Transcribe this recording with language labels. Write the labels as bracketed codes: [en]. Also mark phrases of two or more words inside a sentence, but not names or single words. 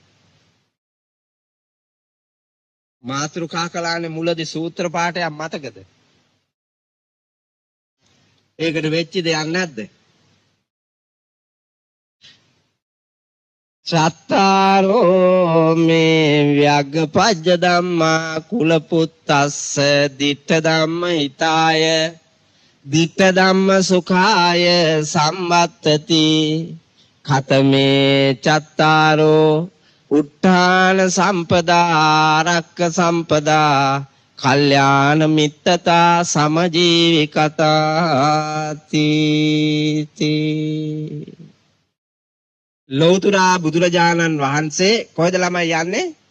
[si] මාතෘකා කළානේ මුලදී සූත්‍ර පාඨයක් මතකද? ඒකට වෙච්ච දෙයක් නැද්ද? [pi] චත්තාරෝ මේ ව්‍යග්ගපජ්ජ ධම්මා කුලපුත්තස්ස ditta ධම්ම හිතාය ditta ධම්ම සුඛාය සම්වත්තති ඛතමේ චත්තාරෝ උත්ථාන සම්පදා ආරක්ක සම්පදා කල්යාණ මිත්තතා සමජීවිකතාති [si] ලෞතර බුදුරජාණන් වහන්සේ කොහෙද ළමයි යන්නේ?